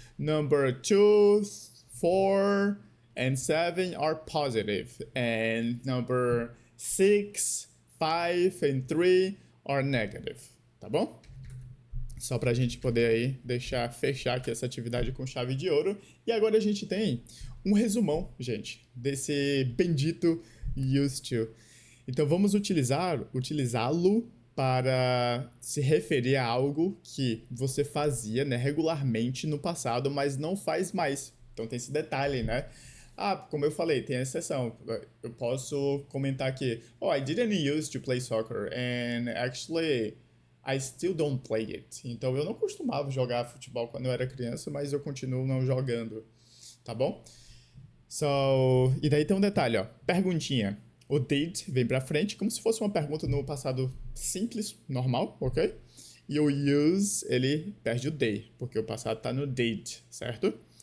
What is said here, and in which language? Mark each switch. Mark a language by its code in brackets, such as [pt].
[en] Number 2, 4, and 7 are positive, and number 6, 5, and 3 are negative, [pt] tá bom? Só pra gente poder aí fechar aqui essa atividade com chave de ouro. E agora a gente tem um resumão, gente, desse bendito Used to. Então vamos utilizá-lo para se referir a algo que você fazia, né, regularmente no passado, mas não faz mais. Então tem esse detalhe, né? Ah, como eu falei, tem a exceção. Eu posso comentar aqui, oh, [en] I didn't used to play soccer and actually I still don't play it. [pt] Então eu não costumava jogar futebol quando eu era criança, mas eu continuo não jogando, tá bom? So, e daí tem um detalhe, ó. Perguntinha. O did vem pra frente como se fosse uma pergunta no passado simples, normal, ok? E o use, ele perde o they, porque o passado tá no did, certo?